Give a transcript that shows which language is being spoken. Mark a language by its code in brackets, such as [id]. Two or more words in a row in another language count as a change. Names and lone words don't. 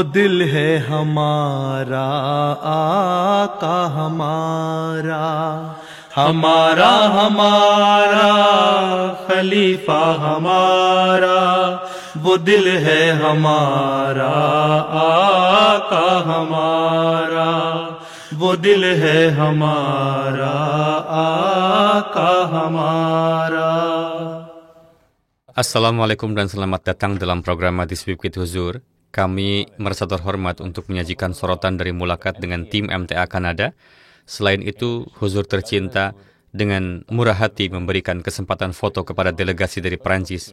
[ur] دل ہے ہمارا آقا ہمارا، ہمارا ہمارا خلیفہ ہمارا، وہ دل ہے ہمارا آقا ہمارا، وہ دل ہے ہمارا آقا ہمارا. [id] Assalamualaikum dan selamat datang dalam program This Week with Huzur. Kami merasa terhormat untuk menyajikan sorotan dari Mulakat dengan tim MTA Kanada. Selain itu, Huzur tercinta dengan murah hati memberikan kesempatan foto kepada delegasi dari Perancis.